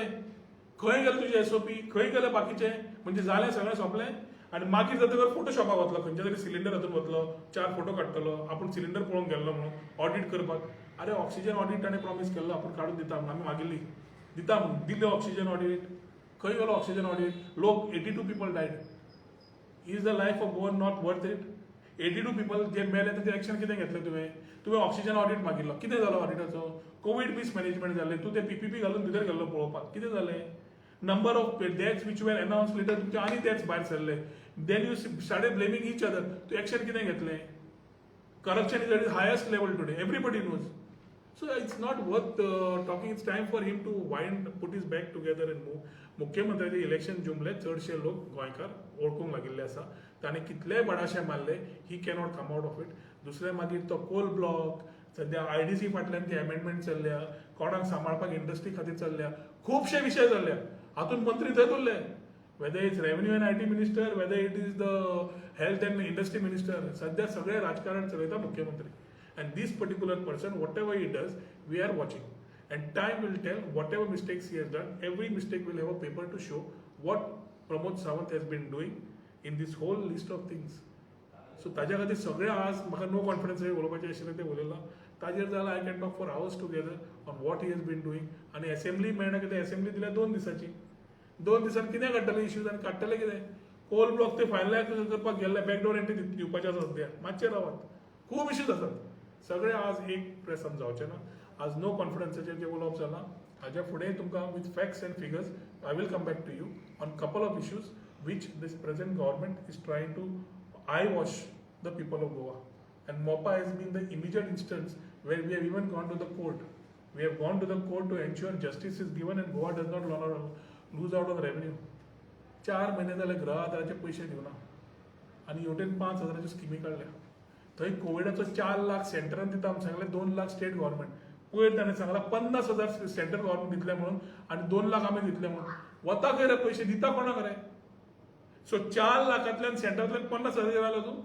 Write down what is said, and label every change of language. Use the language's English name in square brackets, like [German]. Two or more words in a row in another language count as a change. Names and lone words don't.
[Konkani] खंय गेले तुजे एसओपी, खंय गेले बाकीचे. म्हणजे जालें सगळें सोंपलें. आनी मागीर जातकीर फोटोशॉपाक वतलो, खंयच्या तरी सिलिंडर हातून वतलो, 4 फोटो काडटलो, आपूण सिलिंडर पळोवंक गेल्लो म्हणून ऑडिट करपाक. अरे [English] ऑक्सिजन ऑडिट [Konkani] ताणें प्रॉमीस केल्लो, आपूण काडून दिता म्हणून आमी मागिल्ली, दिता म्हणून दिले [English] ऑक्सिजन ऑडिट. [Konkani] खंय गेलो [English] oxygen audit? लोक 82 people died. is the life of Goan not worth it? [Konkani] 82 पीपल जे मेले ताचें एक्शन कितें घेतलें तुवें [English] ऑक्सिजन ऑडिट [Konkani] मागिल्लो, कितें जालो ऑडिटाचो? [English] कोविड मिसमॅनेजमेंट [Konkani] जालें. तूं तें पीपीपी घालून भितर गेल्लो पळोवपाक, कितें जालें? [English] number of deaths which were announce later, [Konkani] तुमचे आनी डेथ्स भायर सरले. [English] then you started blaming each other. [Konkani] तूं एक्शन कितें घेतलें? [English] corruption is at its highest level today, everybody knows. So it's not worth talking. It's time for him to put his back together and move. [Konkani] मुख्यमंत्र्याचे इलेक्शन जुमले चडशे लोक गोंयकार ओळखूंक लागिल्ले आसा. ताणें कितलेय बडाशे मारले, [English] he cannot come out of it. [Konkani] दुसरे मागीर तो [English] कोल ब्लॉक, [Konkani] सध्या आयडीसी फाटल्यान ती अमेंडमेंट चल्ल्या, कोणाक सांबाळपाक इंडस्ट्री खातीर चल्ल्या, खुबशे विशय चल्ल्या. हातून मंत्री थंय उरले. [English] whether it's revenue and IT minister, whether it is the health and industry minister, [Konkani] सध्या सगळे राजकारण चलयता मुख्यमंत्री. [English] And this particular person, whatever he does, we are watching. And time will tell whatever mistakes he has done. Every mistake will have a paper to show what Pramod Sawant has been doing in this whole list of things. [Konkani] So ताज्या खातीर सगळे आज म्हाका [English] नो कॉन्फिडन्स [Konkani] उलोवपाचें आशिल्लें तें उलयलां. ताजेर जाल्यार [English] I can talk for hours together on what he has been doing. [Konkani] आनी असेंब्ली मेळना कितें, असेंब्ली दिल्या 2 दिसांची. 2 दिसान कितें काडटले इश्यूज आनी काडटले कितें? [English] कोल ब्लॉक [Konkani] ते फायनलायज करपाक गेल्ले, [English] बॅकडोर एंट्री [Konkani] दिवपाचें आसा सद्या. मातशें रावात, खूब इश्यूज आसात. सगळे आज एक प्रेसान जावचे ना. आज नो कॉन्फिडन्साचेर जे उलोवप जालां, हाज्या फुडें तुमकां [English] with facts and figures I will come back to you on couple of issues which this present government is trying to eyewash the people of Goa. And MOPA has been the immediate instance where we have even gone to the court. We have gone to the court to ensure justice is given and Goa does not lose out on revenue. [Konkani] 4 महिने जाले गृह आदाराचे पैसे दिवना आनी हेवटेन 5,000च्यो स्किमी काडल्या. थंय कोविडाचो 4 लाख सेंटरान दिता म्हणून सांगलें, 2 लाख [English] स्टेट गव्हर्मेंट. [Konkani] पयर ताणें सांगलां 50,000 [English] सेंट्रल गव्हर्मेंट [Konkani] दितले म्हणून आनी 2 लाख आमी दितले म्हणून. वता खंय रे पयशे, दिता कोणाक रे? सो 4 लाखांतल्यान सेंटरांतल्यान 50,000 जालो तूं.